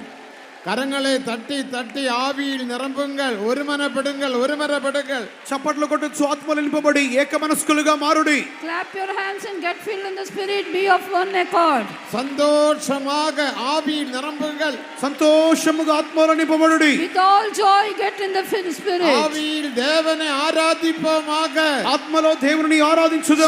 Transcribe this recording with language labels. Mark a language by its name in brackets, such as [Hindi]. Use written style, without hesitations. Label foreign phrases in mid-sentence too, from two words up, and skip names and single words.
[Tamil] கரங்களை தட்டி தட்டி ஆவியில் நிரம்புங்கள். ஒருமனப்படுங்கள், ஒருமனப்படுங்கள். [Telugu] చప్పట్లు కొట్టొచ్చు, ఆత్మలో నింపబడి ఏక మనస్కులుగా మారుడి. [English] Clap your hands and get filled in the Spirit. Be of one accord. [Tamil] சந்தோஷமாக ஆவியில் நிரம்புங்கள். [Telugu] సంతోషముగా ఆత్మలో నింపబడుడి. [English] With all joy, get in the Spirit. [Tamil] ஆவியில் தேவனை ஆராதிப்போமாக. [Telugu] ఆత్మలో దేవుని ఆరాధించుదాము.